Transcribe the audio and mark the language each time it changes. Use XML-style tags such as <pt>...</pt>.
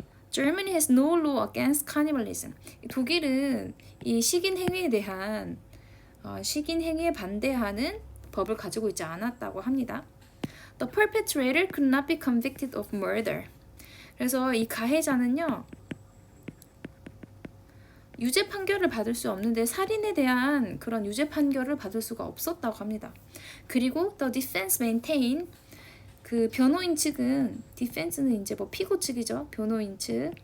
<en>Germany has no law against cannibalism.</en> <ko>독일은 이 식인 행위에 대한 식인 행위에 반대하는 법을 가지고 있지 않았다고 합니다.</ko> <en>The perpetrator could not be convicted of murder.</en> <ko>그래서 이 가해자는요, 유죄 판결을 받을 수 없는데 살인에 대한 그런 유죄 판결을 받을 수가 없었다고 합니다. 그리고</ko> <en>the defense maintained,</en> <ko>그 변호인 측은 디펜스는 이제 뭐 피고 측이죠. 변호인 측.</ko>